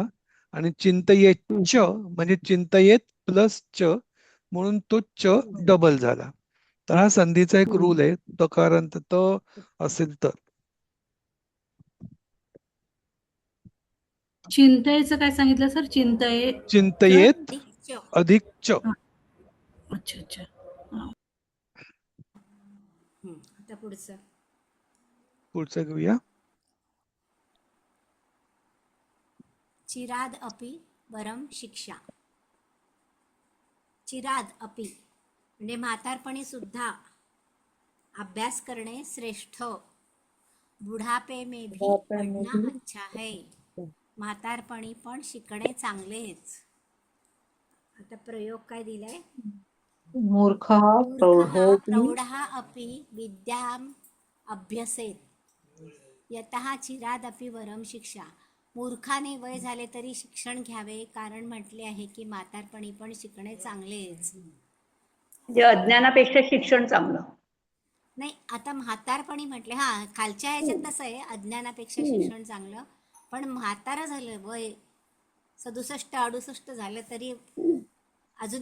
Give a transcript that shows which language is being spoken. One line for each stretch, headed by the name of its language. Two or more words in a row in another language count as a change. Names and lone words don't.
Marathi: आणि
Sanskrit: चिंतयेत च
Marathi: म्हणजे चिंतयेत प्लस च, म्हणून तो च डबल झाला. तर हा संधीचा एक रूल आहे, तकारांत त असेल तर. चिंतयेचं काय सांगितलं सर?
Sanskrit: चिंतये चिंतयेत
Marathi: अधिक च. अधिक च.
Hindi: अच्छा अच्छा.
Marathi: आता पुढचं. पुढचं घेऊया.
Sanskrit: चिराद अपि वरम शिक्षा. चिराद अपि
Marathi: म्हणजे म्हातारपणी सुद्धा अभ्यास करणे श्रेष्ठ.
Hindi: बुढ़ापे में भी पढ़ना अच्छा है.
Marathi: म्हातारपणी पण शिकणे चांगलेच. आता प्रयोग काय दिलाय?
Sanskrit: मूर्खः मूर्खः प्रौढोऽपि प्रौढः अपि विद्याम् अभ्यसेत यतः चिरादपि वरम शिक्षा.
Marathi: मूर्खाने वय झाले तरी शिक्षण घ्यावे, कारण म्हटले आहे की म्हातारपणी पण शिकणे चांगलेच. म्हणजे अज्ञानापेक्षा शिक्षण चांगलं. नाही, आता म्हातारपणी म्हटले, हा खालच्या ह्याच्यात कसं आहे, अज्ञानापेक्षा शिक्षण चांगलं, पण म्हातारं झालं वय 67-68 झालं तरी अजून